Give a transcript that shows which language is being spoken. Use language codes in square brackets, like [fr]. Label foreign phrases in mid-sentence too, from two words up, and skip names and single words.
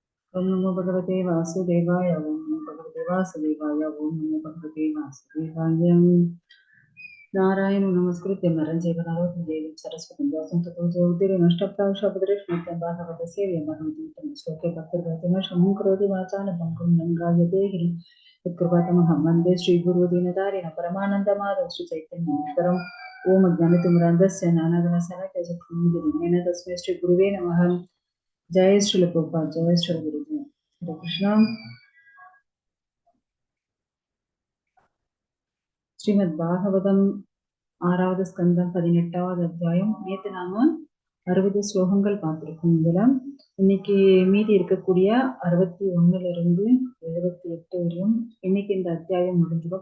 [sa] ओम नमो भगवते वासुदेवाय ओम नमो भगवते वासुदेवाय ओम नमो भगवते वासुदेवाय नारायण नमस्कृत्य नरं चैव नरोत्तमं देवीं सरस्वतीं व्यासं ततो जयमुदीरये नष्टप्रावशब्दरेष्मत्यं भागवतस्य यमहं श्लोके भक्तिर्भवति शमं करोति वाचालं पङ्गुं लङ्घयते गिरिं यत्कृपातमहं वन्दे श्रीगुरुदीनतारिणं परमानन्दमाधवं श्रीचैतन्येश्वरम् ओम ज्ञानतिमिरान्धस्य ज्ञानागणशलाकचक्षुरुन्मिलितं तस्मै श्रीगुरुवे नमः। जय श्री प्रभुपाद जय श्री गुरुदेव हरे कृष्णा। [ta] ஸ்ரீமத் பாகவதம் 6வது ஸ்கந்தம் 18வது அத்தியாயம். நேற்று நாம 60 ஸ்லோகங்கள் பார்த்திருக்கோம். இதுல இன்னைக்கு மீதி இருக்கக்கூடிய 61ல இருந்து 78 வரையும் இன்னைக்கு இந்த அத்தியாயம் முடிஞ்சிடும்.